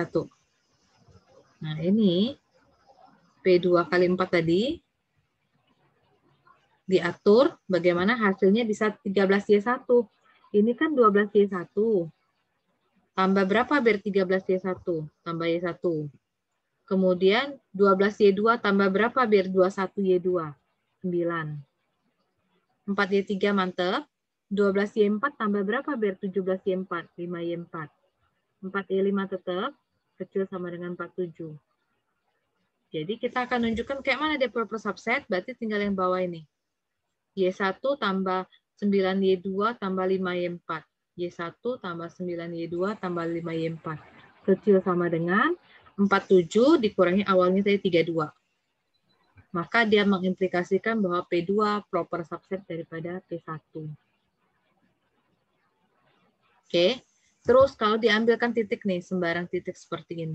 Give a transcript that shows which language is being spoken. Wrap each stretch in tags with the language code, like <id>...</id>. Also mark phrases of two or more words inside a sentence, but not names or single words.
<id>Nah, ini P2 kali 4 tadi diatur bagaimana hasilnya bisa 13Y1. Ini kan 12Y1. Tambah berapa biar 13Y1? Tambah Y1. Kemudian 12Y2 tambah berapa biar 21Y2? 9. 4Y3 mantep. 12Y4 tambah berapa biar 17Y4? 5Y4. 4Y5 tetap kecil sama dengan 47. Jadi kita akan tunjukkan kayak mana dia</id> <en>proper subset,</en> <id>berarti tinggal yang bawah ini. Y1 tambah 9Y2 tambah 5Y4. Y1 tambah 9Y2 tambah 5Y4. Kecil sama dengan 47 dikurangi awalnya tadi 32. Maka dia mengimplikasikan bahwa P2</id> <en>proper subset</en> <id>daripada P1. Oke. Terus kalau diambilkan titik nih, sembarang titik seperti ini.</id>